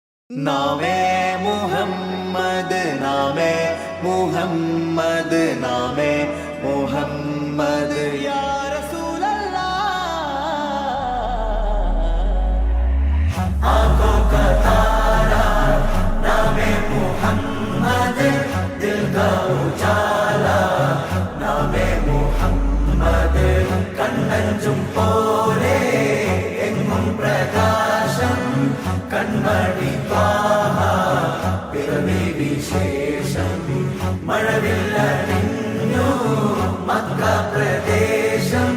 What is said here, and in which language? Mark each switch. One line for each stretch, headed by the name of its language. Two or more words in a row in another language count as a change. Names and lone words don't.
Hindi: नामे मुहम्मद नामे मुहम्मद नामे मुहम्मद
Arabic: يا رسول الله
Hindi: ആँखों का तारा नामे मुहम्मद दिल का उजाला नामे
Malayalam: मुहम्मद കണ്ണഞ്ചും പോലെ എങ്ങും പ്രകാശം കൺമണി ത്വാഹ പിറവി വിശേഷം മഴവില്ലണിഞ്ഞു മക്ക പ്രദേശം